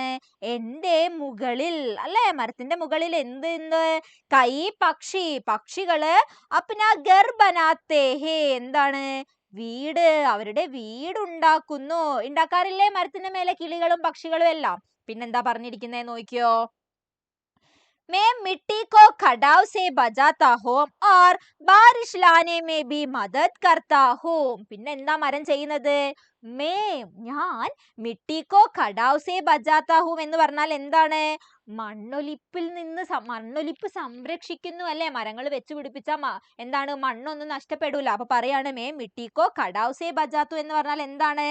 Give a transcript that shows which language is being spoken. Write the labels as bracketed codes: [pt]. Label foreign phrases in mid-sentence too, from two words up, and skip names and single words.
[ml] എന്റെ മുകളിൽ അല്ലേ? മരത്തിന്റെ മുകളിൽ എന്ത് കൈ പക്ഷികള് [hi] अपना घर बनाते हैं. [ml] എന്താണ്? വീട്, അവരുടെ വീട് ഉണ്ടാക്കാറില്ലേ മരത്തിന്റെ മേലെ കിളികളും പക്ഷികളും എല്ലാം? പിന്നെന്താ പറഞ്ഞിരിക്കുന്നേ നോക്കിയോ. [hi] मैं मिट्टी को खड़ाव से बचाता हूँ और बारिश लाने में भी मदद करता हूँ. [ml] പിന്നെ എന്താ മരം ചെയ്യുന്നത്? ഞാൻ [hi] मिट्टी को खड़ाव से बचाता हूँ [ml] എന്ന് പറഞ്ഞാൽ എന്താണ്? മണ്ണൊലിപ്പ് സംരക്ഷിക്കുന്നു അല്ലെ? മരങ്ങൾ വെച്ച് പിടിപ്പിച്ച എന്താണ്? മണ്ണൊന്നും നഷ്ടപ്പെടൂല. അപ്പൊ പറയാണ് [hi] मिट्टी को खड़ाव से बचाता [ml] എന്ന് പറഞ്ഞാൽ എന്താണ്?